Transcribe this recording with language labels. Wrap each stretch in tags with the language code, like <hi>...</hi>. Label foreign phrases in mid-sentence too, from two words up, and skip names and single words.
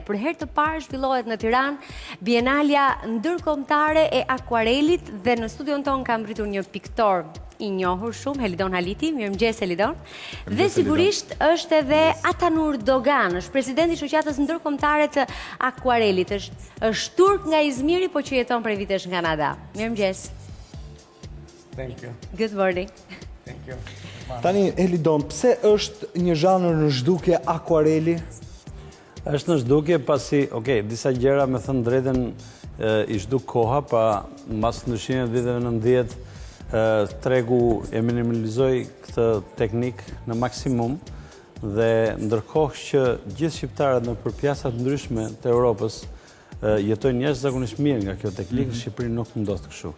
<sq>Për herë të parë zhvillohet në Tiranë Bienalja ndërkombëtare e akuarelit dhe në studion ton ka mbritur një piktor i njohur shumë, Helidon Haliti. Mirëmëngjes Helidon. Dhe sigurisht është edhe Atanur Dogan, është presidenti i shoqatës ndërkombëtare të akuarelit. Është turk nga Izmiri, po që jeton prej vitesh në Kanada. Mirëmëngjes.</sq> <en>Thank you. Good morning. Thank you.</en> <sq>Tani, Helidon, pse është një zhanër në zhdukje akuareli? Është në zhdukje pasi, disa gjëra me thënë drejtën i zhduk koha, pa mas ndryshimit viteve 90, tregu e minimalizoi këtë teknik në maksimum dhe ndërkohë që gjithë shqiptarët në përpjasat ndryshme të Europës jetojnë jashtëzakonisht mirë nga kjo teknikë, Shqipërinë nuk mundos të kështu.</sq>